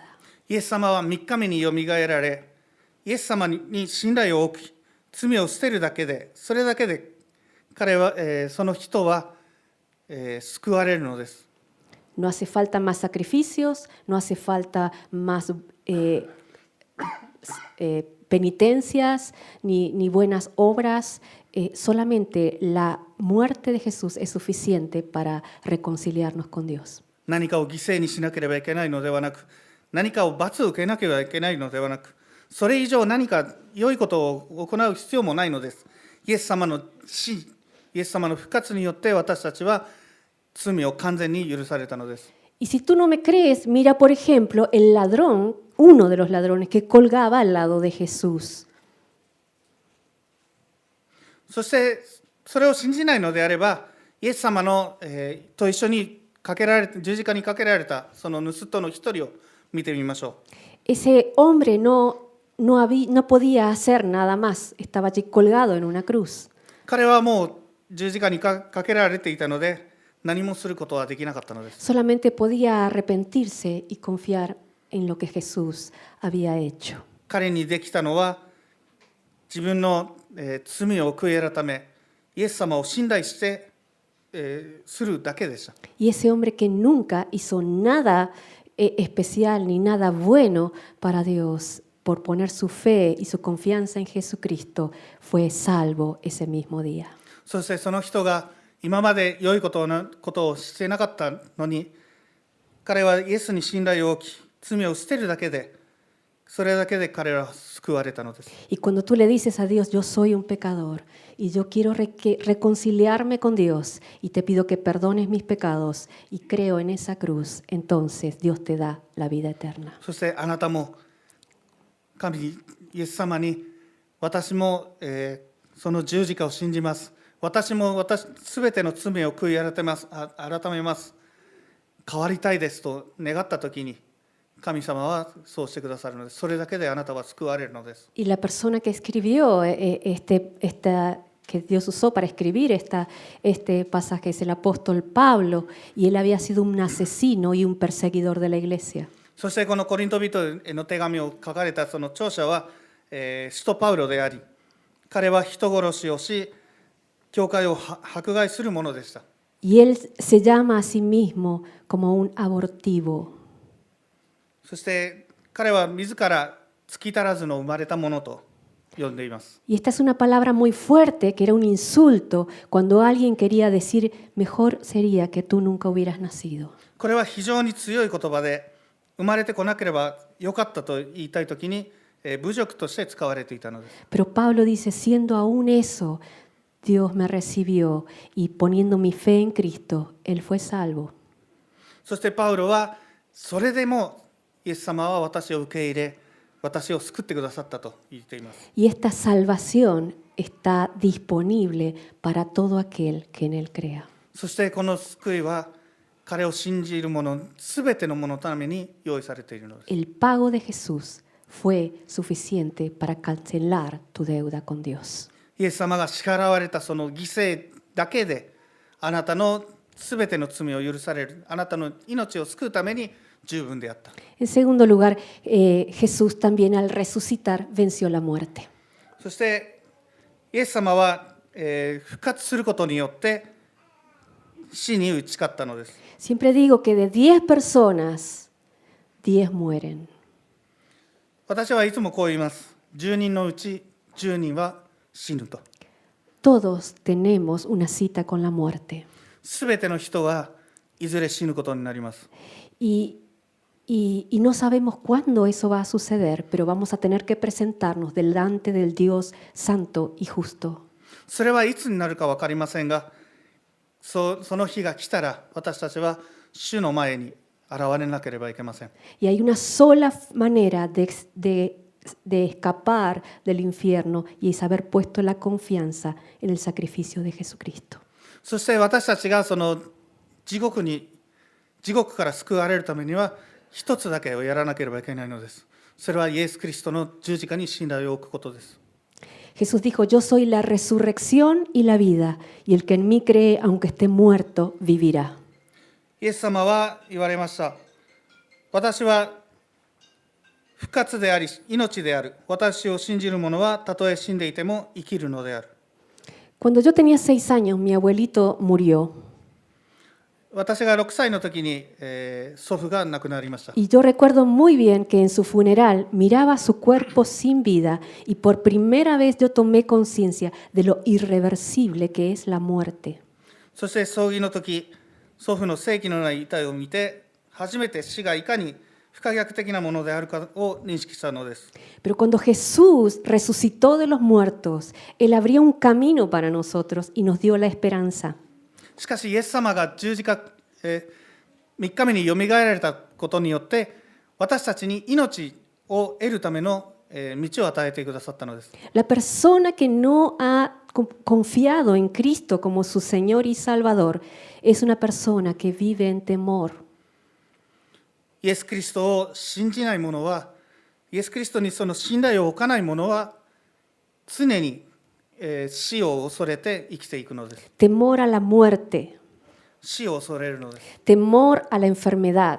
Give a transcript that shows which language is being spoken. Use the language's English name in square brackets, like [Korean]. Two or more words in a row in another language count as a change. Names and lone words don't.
[Japanese] イエス様は3日目によみがえられ、イエス様に信頼を置き、罪を捨てるだけで、それだけで彼は、その人は、救われるのです。 [Spanish] No hace falta más sacrificios, no hace falta más penitencias ni buenas obras. Solamente la muerte de Jesús es suficiente para reconciliarnos con Dios. [Japanese] 何かを犠牲にしなければいけないのではなく、何かを罰を受けなければいけないのではなく、それ以上何か良いことを行う必要もないのです。イエス様の死、イエス様の復活によって私たちは罪を完全に許されたのです。 [Spanish] Y si tú no me crees, mira por ejemplo el ladrón, uno de los ladrones que colgaba al lado de Jesús. [Japanese] そしてそれを信じないのであれば、イエス様の、と一緒に十字架にかけられたその盗人の一人を見てみましょう。 [Spanish] Ese hombre no podía hacer nada más, estaba allí colgado en una cruz. [Japanese] 彼はもう十字架にかけられていたので、何もすることはできなかったのです。 [Spanish] Solamente podía arrepentirse y confiar en lo que Jesús había hecho. [Japanese] 彼にできたのは、自分の、罪を悔い改め、イエス様を信頼して、するだけでした。 [Spanish] Y ese hombre que nunca hizo nada especial ni nada bueno para Dios, por poner su fe y su confianza en Jesucristo, fue salvo ese mismo día. [Japanese] そしてその人が今まで良いことをしてなかったのに、彼はイエスに信頼を置き、罪を捨てるだけで、それだけで彼らは救われたのです。 [Spanish] Y cuando tú le dices a Dios, yo soy un pecador y yo quiero reconciliarme con Dios y te pido que perdones mis pecados y creo en esa cruz, entonces Dios te da la vida eterna. [Japanese] そしてあなたも神イエス様に、私も、その十字架を信じます。私もすべての罪を悔い改めます。変わりたいですと願ったときに、神様はそうしてくださるのです。それだけであなたは救われるのです。 [Spanish] Y la persona que escribió que Dios usó para escribir este pasaje es el apóstol Pablo, y él había sido un asesino y un perseguidor de la iglesia. [Japanese] そしてこのコリント人への手紙を書かれたその著者は、使徒パウロであり、彼は人殺しをし、教会を迫害する者でした。 [Spanish] Y él se llama a sí mismo como un abortivo. [Japanese] そして彼は自ら月足らずの生まれたものと呼んでいます。 [Spanish] Y esta es una palabra muy fuerte, que era un insulto cuando alguien quería decir, mejor sería que tú nunca hubieras nacido. [Japanese] これは非常に強い言葉で、生まれてこなければよかったと言いたいときに、侮辱として使われていたのです。 [Spanish] Pero Pablo dice, siendo aún eso, Dios me recibió y poniendo mi fe en Cristo, Él fue salvo. [Japanese] そしてパウロはそれでもイエス様は私を受け入れ、私を救ってくださったと言っています。 [Spanish] Y esta salvación está disponible para todo aquel que en Él crea. [Japanese] そしてこの救いは彼を信じる者すべての者のために用意されているのです。 [Spanish] El pago de Jesús fue suficiente para cancelar tu deuda con Dios. [Japanese] イエス様が支払われたその犠牲だけで、あなたのすべての罪を許される、あなたの命を救うために十分であった。 [Spanish] En segundo lugar, Jesús también al resucitar venció la muerte. [Japanese] そしてイエス様は、復活することによって死に打ち勝ったのです。 [Spanish] Siempre digo que de 10 personas, 10 mueren. [Japanese] 私はいつもこう言います。10人のうち10人は死ぬと。 [Spanish] Todos tenemos una cita con la muerte. [Japanese] すべての人はいずれ死ぬことになります。 [Spanish] Y no sabemos cuándo eso va a suceder, pero vamos a tener que presentarnos delante del Dios santo y justo. [Japanese] それはいつになるか分かりませんが、その日が来たら私たちは主の前に現れなければいけません。 [Spanish] Y hay una sola manera de escapar del infierno y es haber puesto la confianza en el sacrificio de Jesucristo. [Japanese] そして私たちがその地獄から救われるためには一つだけをやらなければいけないのです。それはイエス・キリストの十字架に信頼を置くことです。 [Spanish] Jesús dijo, yo soy la resurrección y la vida, y el que en mí cree, aunque esté muerto, vivirá. [Japanese] イエス様は言われました。私は復活であり命である。私を信じる者はたとえ死んでいても生きるのである。 [Spanish] Cuando yo tenía 6 años, mi abuelito murió. [Japanese] 私が6歳の時に、祖父が亡くなりました。 [Spanish] Y yo recuerdo muy bien que en su funeral miraba su cuerpo sin vida y por primera vez yo tomé conciencia de lo irreversible que es la muerte. [Japanese] そして葬儀の時、祖父の生気のない遺体を見て、初めて死がいかに不可逆的なものであるかを認識したのです。 [Spanish] Pero cuando Jesús resucitó de los muertos, Él abrió un camino para nosotros y nos dio la esperanza. [Japanese] しかしイエス様が十字架、3日目によみがえられたことによって私たちに命を得るための道を与えてくださったのです。 [Spanish] La persona que no ha confiado en Cristo como su Señor y Salvador es una persona que vive en temor. [Japanese] イエス・キリストを信じない者は、イエス・キリストにその信頼を置かない者は常に死を恐れて生きていくのです。 [Spanish] Temor a la muerte, [Japanese] 死を恐れるのです。 [Spanish] temor a la enfermedad,